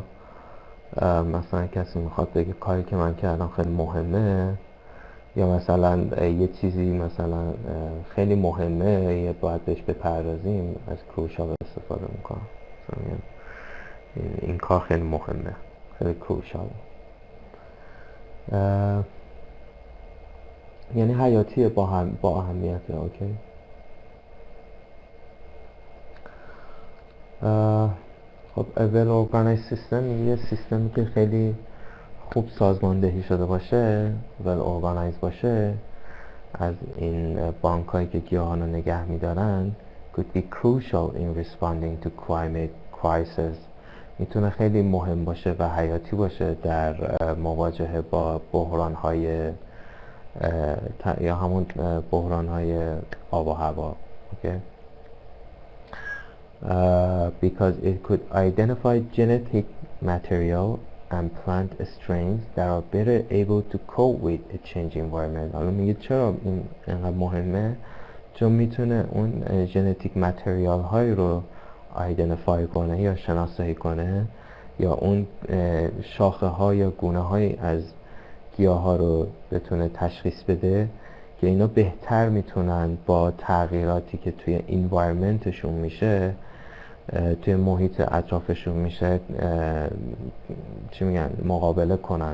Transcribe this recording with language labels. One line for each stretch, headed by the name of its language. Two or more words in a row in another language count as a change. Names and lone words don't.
Persian: مثلا کسی میخواد بگه کاری که من کردم خیلی مهمه، یا مثلا یه چیزی مثلا خیلی مهمه یه باید بهش بپردازیم، از کروشال استفاده میکنم، مثلا این کار خیلی مهمه، خیلی کروشال، یعنی حیاتیه، با اهمیته. اوکی. خب
English: well organized system
Persian: یه سیستمی که خیلی خوب سازماندهی شده باشه،
English: well organized
Persian: باشه، از این بانک هایی که گیاهان رو نگه میدارن،
English: could be crucial in responding to climate crisis،
Persian: میتونه خیلی مهم باشه و حیاتی باشه در مواجهه با بحران های یا همون بحران های آب و هوا. اوکی.
English: Because it could identify genetic material and plant strains that are better able to cope with a changing environment.
Persian: حالا میگه چرا این انقدر مهمه؟ چون میتونه اون
English: genetic material
Persian: های رو آیدنتیفای کنه یا شناسایی کنه، یا اون شاخه ها یا گونه های از گیاه ها رو بتونه تشخیص بده که اینا بهتر میتونن با تغییراتی که توی انوایرمنتشون میشه، توی محیط اطرافشون میشه، چی میگن، مقابله کنن.